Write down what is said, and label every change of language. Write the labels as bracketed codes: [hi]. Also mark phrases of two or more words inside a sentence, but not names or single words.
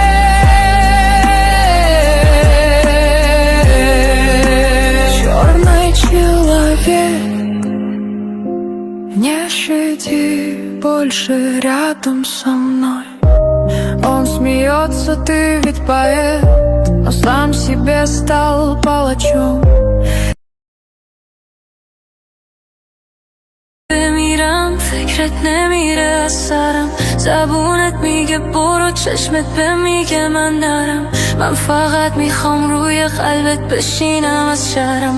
[ru] Черный человек, не щади больше рядом со мной. Он смеется, ты ведь поэт, но сам себе стал палачом. [fa] بمیرم فکرت نمیره از سرم، زبونت میگه برو، چشمت به میگه من نرم. من فقط میخوام روی قلبت بشینم از شهرم.